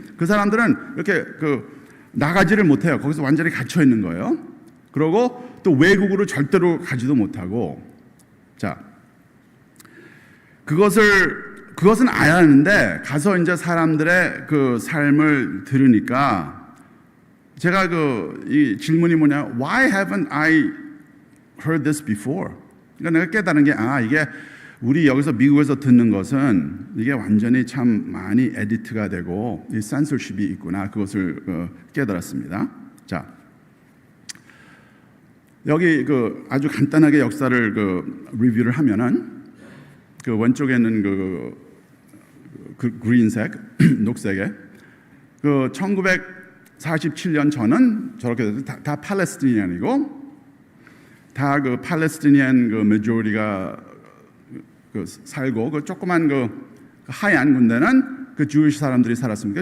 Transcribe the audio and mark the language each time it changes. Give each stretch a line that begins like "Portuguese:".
Korean: 그 사람들은 이렇게 나가지를 못해요. 거기서 완전히 갇혀 있는 거예요. 그리고 또 외국으로 절대로 가지도 못하고. 자, 그것은 알았는데 가서 이제 사람들의 그 삶을 들으니까 제가 이 질문이 뭐냐?
English: Why haven't I heard this before?
Korean: 그러니까 내가 깨달은 게 이게 우리 여기서 미국에서 듣는 것은 이게 완전히 참 많이 에디트가 되고 이 센서십이 있구나. 그것을 깨달았습니다. 자, 여기 아주 간단하게 역사를 리뷰를 하면은 왼쪽에 있는 그린색, 녹색에 1947년 전은 저렇게 다 팔레스티니안이고 다 팔레스티니안 메조리가 살고 조그만 하얀 군대는 주위시 사람들이 살았습니다.